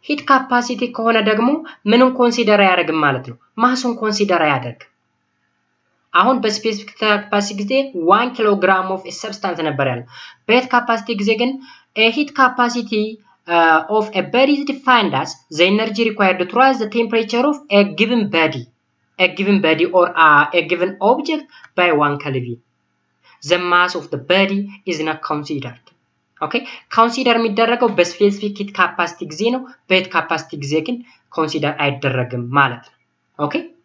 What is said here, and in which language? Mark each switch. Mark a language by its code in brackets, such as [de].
[am] ካፓሲቲ ከሆነ ደግሞ ምንን ኮንሲደር ያደርግም ማለት ነው ማሱን ኮንሲደር ያደርግ አሁን በስፔሲፊክ ካፓሲቲ ጊዜ 1 ኪሎግራም ኦፍ a substance ነበር ያለው በሂት ካፓሲቲ ጊዜ ግን [en] a heat capacity of a body is defined as the energy required to rise the temperature of a given body or a given object by 1 Kelvin. The mass of the body is not considered. Okay? [am] Consider የሚደረገው በስፔሲፊክ ሂት ካፓሲቲ ጊዜ ነው በሂት ካፓሲቲ ጊዜ ግን ኮንሲደር አይደረግም ማለት ነው። Okay?